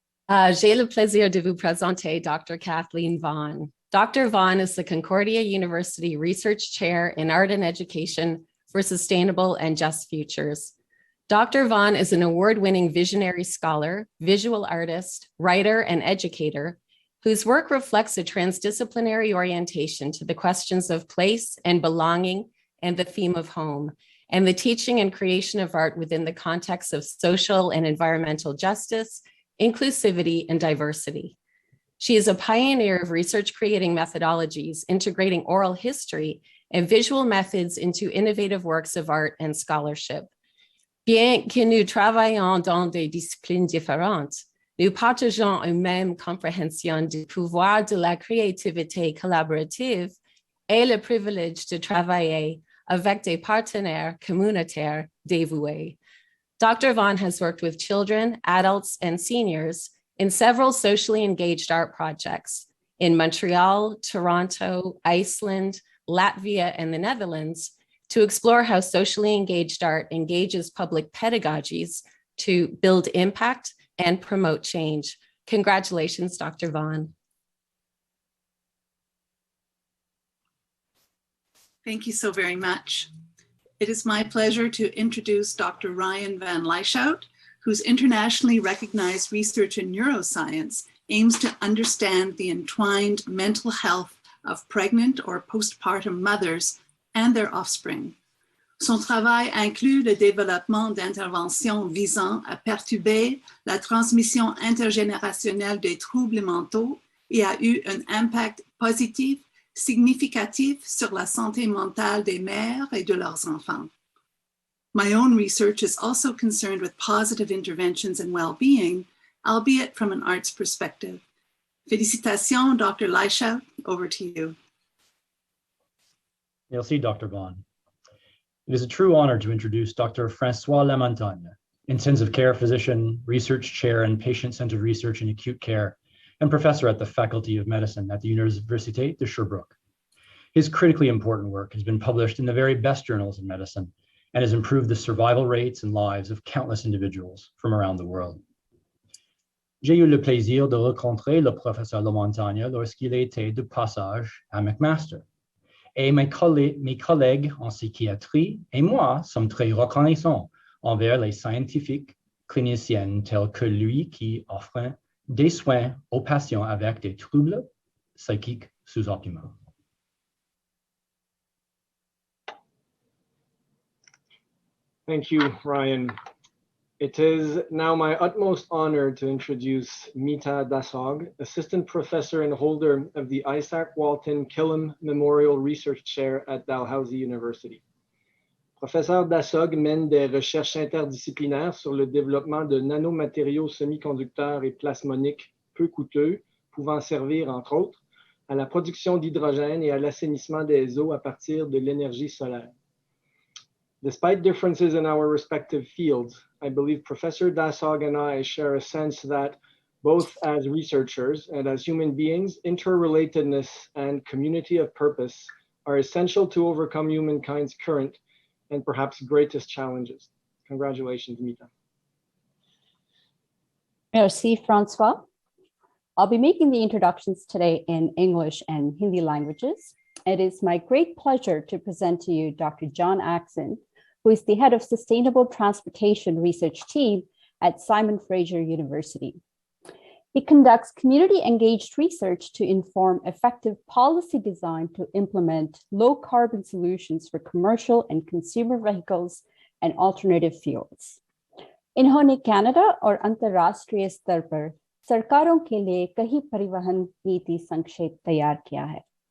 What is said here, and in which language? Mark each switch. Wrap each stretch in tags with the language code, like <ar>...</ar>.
<fr>J'ai le plaisir de vous présenter Dr.</fr> <en>Kathleen Vaughn. Dr. Vaughn is the Concordia University Research Chair in Art and Education for Sustainable and Just Futures. Dr. Vaughn is an award-winning visionary scholar, visual artist, writer, and educator whose work reflects a transdisciplinary orientation to the questions of place and belonging and the theme of home, and the teaching and creation of art within the context of social and environmental justice, inclusivity, and diversity. She is a pioneer of research creating methodologies, integrating oral history and visual methods into innovative works of art and scholarship.</en> <fr>Bien que nous travaillons dans des disciplines différentes, nous partageons une même compréhension du pouvoir de la créativité collaborative et le privilège de travailler avec des partenaires communautaires dévoués.</fr> <en>Dr. Vaughn has worked with children, adults, and seniors in several socially engaged art projects in Montreal, Toronto, Iceland, Latvia, and the Netherlands to explore how socially engaged art engages public pedagogies to build impact and promote change. Congratulations, Dr. Vaughn. Thank you so very much. It is my pleasure to introduce Dr. Ryan van Lieshout, whose internationally recognized research in neuroscience aims to understand the entwined mental health of pregnant or postpartum mothers and their offspring.</en> <fr>Son travail inclut le développement d'interventions visant à perturber la transmission intergénérationnelle des troubles mentaux et a eu un impact positif significatif sur la santé mentale des mères et de leurs enfants.</fr> <en>My own research is also concerned with positive interventions and well-being, albeit from an arts perspective.</en> <fr>Félicitations,</fr> <en>Dr. Leishout, over to you.</en> <fr>Merci, Dr. Vaughan.</fr> <en>It is a true honor to introduce Dr. Francois Lamontagne, intensive care physician, research chair in patient-centered research in acute care, and professor at the Faculty of Medicine at the Université de Sherbrooke. His critically important work has been published in the very best journals in medicine and has improved the survival rates and lives of countless individuals from around the world.</en> <fr>J'ai eu le plaisir de rencontrer le professeur Lamontagne lorsqu'il était de passage à McMaster. Et mes collègues en psychiatrie et moi sommes très reconnaissants envers les scientifiques cliniciens tels que lui qui offrent des soins aux patients avec des troubles psychiques sous-optimaux.</fr> <en>Thank you, Ryan. It is now my utmost honor to introduce Mita Dasog, Assistant Professor and holder of the Isaac Walton Killam Memorial Research Chair at Dalhousie University. Professeur Dasog mène des recherches interdisciplinaires sur le développement de nanomatériaux semi-conducteurs et plasmoniques peu coûteux, pouvant servir, entre autres, à la production d'hydrogène et à l'assainissement des eaux à partir de l'énergie solaire. Despite differences in our respective fields, I believe Professor Dasog and I share a sense that both as researchers and as human beings, interrelatedness and community of purpose are essential to overcome humankind's current and perhaps greatest challenges. Congratulations, Mita.</en> <fr>Merci, Francois.</fr> <en>I'll be making the introductions today in English and Hindi languages. It is my great pleasure to present to you Dr. John Axon, who is the head of Sustainable Transportation Research Team at Simon Fraser University. He conducts community-engaged research to inform effective policy design to implement low-carbon solutions for commercial and consumer vehicles and alternative fuels.</en> <hi>इन्होंने Canada और अंतर्राष्ट्रीय स्तर पर सरकारों के लिए कई परिवहन नीति संक्षेप तैयार किया है.</hi>